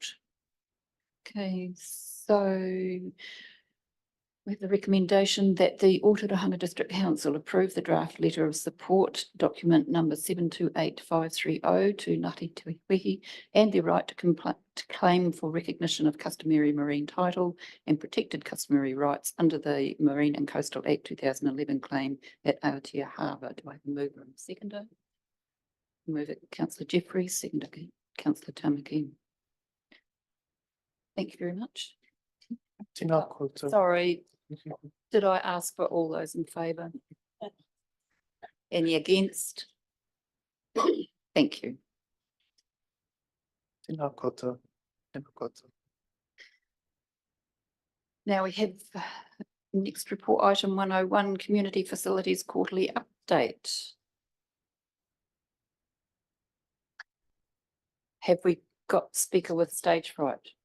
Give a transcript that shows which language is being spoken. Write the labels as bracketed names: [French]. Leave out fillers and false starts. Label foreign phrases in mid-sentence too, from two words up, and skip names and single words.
[English] Okay, so we have the recommendation that the Ōtorohanga District Council approve the draft letter of support, document number 728530 to Ngāti Tuihi and their right to claim for recognition of customary marine title and protected customary rights under the Marine and Coastal Act 2011 claim at Aotea Harbour. Do I have a mover and a seconder? Move it, Councillor Jeffries, seconder, Councillor Tamaki. Thank you very much. [Māori] Tēnā koutou. [English] Sorry, did I ask for all those in favour? Any against? Thank you. [Māori] Tēnā koutou. Tēnā koutou. [English] Now we have next report item 101, Community Facilities Quarterly Update. Have we got speaker with stage fright?